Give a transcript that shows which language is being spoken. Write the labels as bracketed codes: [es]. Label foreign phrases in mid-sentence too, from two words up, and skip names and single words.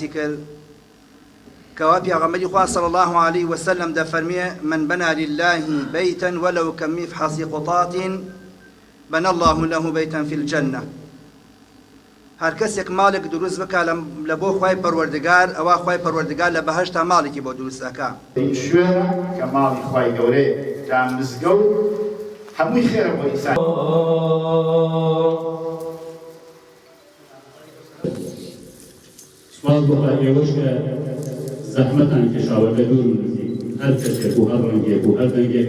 [ckb] باسی کرد کەوا پیاغەمبەری خوا [ar] صلی الله عليه وسلم [ckb] دەفەرمێ [ar] من بنا لله بيتا ولو كمفحص قطاط بنى الله له بيتا في الجنة [ckb] هەر کەسێک ماڵێک دروست بکە لە بۆ خوای پەروەردگار ئەوە خوای پەروەردگار لە بەهەشتا ماڵێکی بۆ دروست ئەکا شوێنە کە ماڵی خوای گەورەیە تا مزگەوت هەمووی خێرە بۆ ئینسان سوال بۆ ئێوەش کە زەحمەتان کێشاوە لە دوور نزیک هەر کەسێک و هەر ڕەنگێک و هەر دەنگێک